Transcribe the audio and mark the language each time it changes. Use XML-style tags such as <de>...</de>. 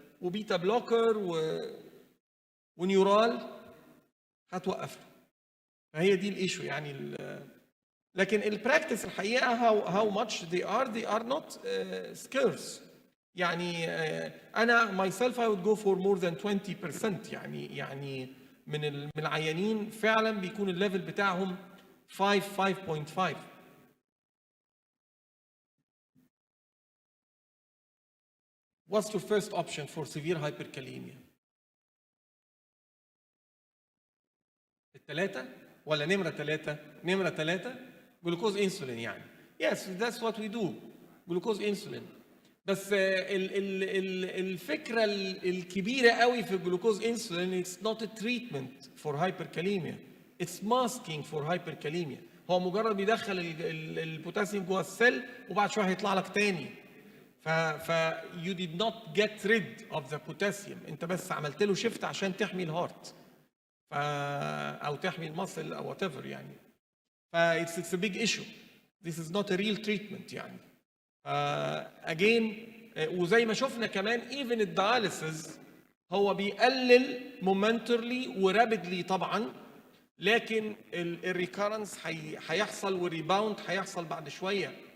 <ar>وبيتا بلوكر ونيورال هتوقف له. فهي دي الايشو يعني. لكن البراكتس الحقيقه</ar> <en>how much they are not scarce.</en> <ar>يعني انا</ar> <en>myself I would go for more than 20%.</en> <ar>يعني من العيانين فعلا بيكون الليفل بتاعهم 5.5.</ar> <en>What's your first option for severe hyperkalemia?</en> <ar>الثلاثة ولا نمرة ثلاثة؟ نمرة ثلاثة جلوكوز انسولين يعني.</ar> <en>Yes, that's what we do.</en> <ar>جلوكوز انسولين. بس الفكرة الكبيرة قوي في الجلوكوز انسولين</ar> <en>it's not a treatment for hyperkalemia. It's masking for hyperkalemia.</en> <ar>هو مجرد بيدخل البوتاسيوم جوه السيل وبعد شوية هيطلع لك تاني.</ar> <en>ف you did not get rid of the potassium.</en> <ar>انت بس عملت له شيفت عشان تحمي الهارت. او تحمي المصل او whatever يعني.</ar> <en>it's a big issue. This is not a real treatment يعني.</en> <ar>again وزي ما شفنا كمان even الدياليسيس هو بيقلل momentarily ورابيدلي طبعا، لكن الريكارنس هيحصل والريباوند هيحصل بعد شويه.</ar>